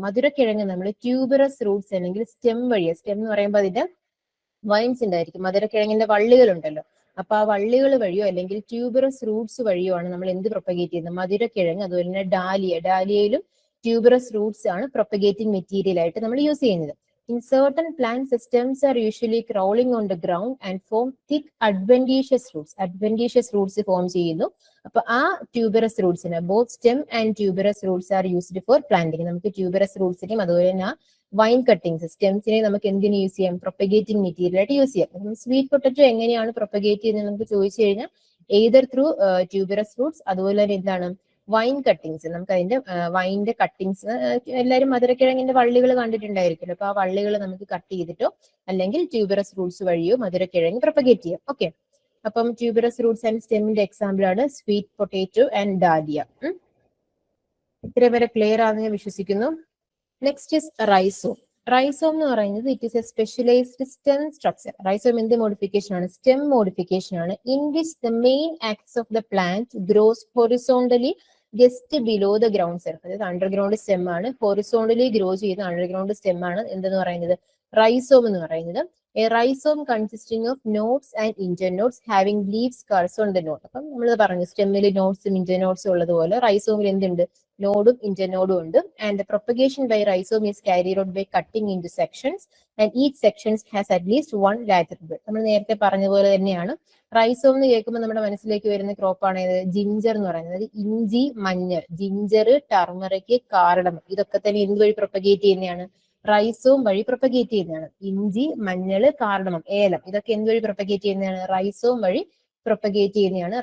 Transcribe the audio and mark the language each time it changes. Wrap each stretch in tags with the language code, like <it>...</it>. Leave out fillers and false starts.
<ml>മധുരക്കിഴങ്ങ് നമ്മൾ tuberous Roots അല്ലെങ്കിൽ സ്റ്റെം വഴി, സ്റ്റെം എന്ന് പറയുമ്പോൾ അതിന്റെ വൈൻസ് ഉണ്ടായിരിക്കും, മധുരക്കിഴങ്ങിന്റെ വള്ളികൾ ഉണ്ടല്ലോ, അപ്പൊ ആ വള്ളികൾ വഴിയോ അല്ലെങ്കിൽ ട്യൂബറസ് റൂട്ട്സ് വഴിയോ ആണ് നമ്മൾ എന്ത് പ്രൊപ്പഗേറ്റ് ചെയ്യുന്നത്, മധുരക്കിഴങ്ങ്. അതുപോലെ തന്നെ ഡാലിയയിലും ട്യൂബറസ് റൂട്ട്സ് ആണ് പ്രൊപ്പഗേറ്റിംഗ് മെറ്റീരിയൽ ആയിട്ട് നമ്മൾ യൂസ് ചെയ്യുന്നത്.</ml> <en>In certain plant systems are usually crawling on the ground and form thick adventitious roots. Adventitious roots form ചെയ്യുന്നു.</en> <ml>അപ്പൊ ആ tuberous റൂട്ട്സിന്</ml> <en>Both stem and tuberous roots are used for planting.</en> <ml>നമുക്ക് tuberous റൂട്ട്സിനെയും അതുപോലെ തന്നെ wine cuttings സ്റ്റെംസിനെ നമുക്ക് എന്തിനു use ചെയ്യാം, propagating material ആയിട്ട് യൂസ് ചെയ്യാം. സ്വീറ്റ് പൊട്ടറ്റോ എങ്ങനെയാണ് പ്രൊപ്പഗേറ്റ് ചെയ്യുന്നത് നമുക്ക് ചോദിച്ചു കഴിഞ്ഞാൽ</ml> <en>either through tuberous roots,</en> <ml>അതുപോലെ തന്നെ എന്താണ് വൈൻ കട്ടിങ്സ്. നമുക്ക് അതിന്റെ വൈൻ്റെ കട്ടിങ്സ്, എല്ലാവരും മധുരക്കിഴങ്ങിന്റെ വള്ളികൾ കണ്ടിട്ടുണ്ടായിരിക്കുമല്ലോ, അപ്പൊ ആ വള്ളികൾ നമുക്ക് കട്ട് ചെയ്തിട്ടോ അല്ലെങ്കിൽ ട്യൂബറസ് റൂട്ട്സ് വഴിയോ മധുരക്കിഴങ്ങ് പ്രൊപ്പഗേറ്റ് ചെയ്യാം. ഓക്കെ, അപ്പം ട്യൂബറസ് റൂട്ട്സ് ആൻഡ് സ്റ്റെമ്മിന്റെ എക്സാമ്പിൾ ആണ് സ്വീറ്റ് പൊട്ടേറ്റോ ആൻഡ് ഡാലിയ. ഇത്ര വരെ ക്ലിയർ ആണെന്ന് ഞാൻ വിശ്വസിക്കുന്നു.</ml> <en>Next is rhizome.</en> <ml>റൈസോം എന്ന് പറയുന്നത്</ml> <en>It is a specialised stem structure.</en> <ml>Rhizome എന്ത് മോഡിഫിക്കേഷൻ ആണ്,</ml> <en>Stem modification ആണ്. In which the main axis of the plant grows horizontally just below the ground surface.</en> <ml>അതായത് അണ്ടർഗ്രൗണ്ട് സ്റ്റെം ആണ്, horizontally grow ചെയ്യുന്ന underground stem ആണ് എന്തെന്ന് പറയുന്നത്, rhizome എന്ന് പറയുന്നത്.</ml> <en>A rhizome consisting of nodes and internodes having leaves correspond the node.</en> <ml>അപ്പം നമ്മൾ പറഞ്ഞു സ്റ്റെമ്മിൽ നോട്ട്സും ഇന്റർനോഡ്സും ഉള്ളതുപോലെ റൈസോമിൽ എന്തുണ്ട്, നോഡും ഇന്റർനോഡും ഉണ്ട്.</ml> <en>And the propagation by rhizome is carried out by cutting into sections and each sections has at least one lateral bud.</en> <ml>നമ്മൾ നേരത്തെ പറഞ്ഞ പോലെ തന്നെയാണ് റൈസോം എന്ന് കേൾക്കുമ്പോൾ നമ്മുടെ മനസ്സിലേക്ക് വരുന്ന ക്രോപ്പാണ് ജിഞ്ചർ എന്ന് പറയുന്നത്. അതായത് ഇഞ്ചി, മഞ്ഞൾ, ജിഞ്ചർ, ടർമറിക്, കാർഡമം, ഇതൊക്കെ തന്നെ എന്ത് വഴി പ്രൊപ്പഗേറ്റ് ചെയ്യുന്നതാണ്, റൈസോം വഴി പ്രൊപ്പഗേറ്റ് ചെയ്യുന്നതാണ്. ഇഞ്ചി, മഞ്ഞൾ, കാർഡമം, ഏലം, ഇതൊക്കെ എന്ത് വഴി പ്രൊപ്പഗേറ്റ് ചെയ്യുന്നതാണ്, റൈസോം വഴി പ്രൊപ്പഗേറ്റ് ചെയ്യുന്നതാണ്.</ml>